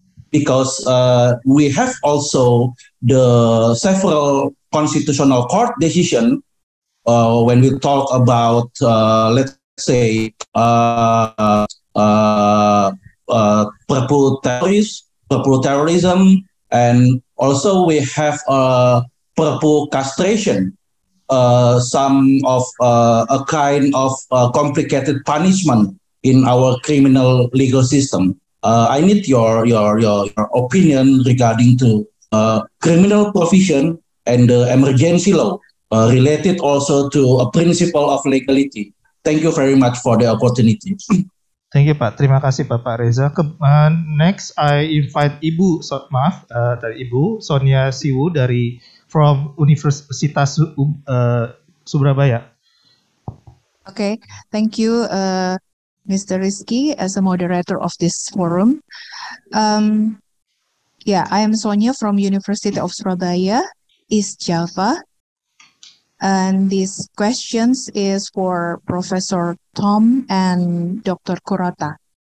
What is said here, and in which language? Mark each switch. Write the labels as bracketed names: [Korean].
[English] Because we have also the several constitutional court decision when we talk about let's say purple terrorism, and also we have purple castration, some of a kind of complicated punishment in our criminal legal system. I need your opinion regarding to criminal provision and the emergency law related also to a principle of legality. Thank you very much for the opportunity. Thank you Pak. [Indonesian] Terima kasih Bapak Reza. [English] Next I invite [Indonesian] dari Ibu Sonia Siwu dari [English] from [Indonesian] Universitas Surabaya. [English] Okay, thank you, Mr. Rizky, as a moderator of this forum. Yeah, I am Sonia from University of Surabaya, East Java. And these questions is for Professor Tom and Dr. Kurata.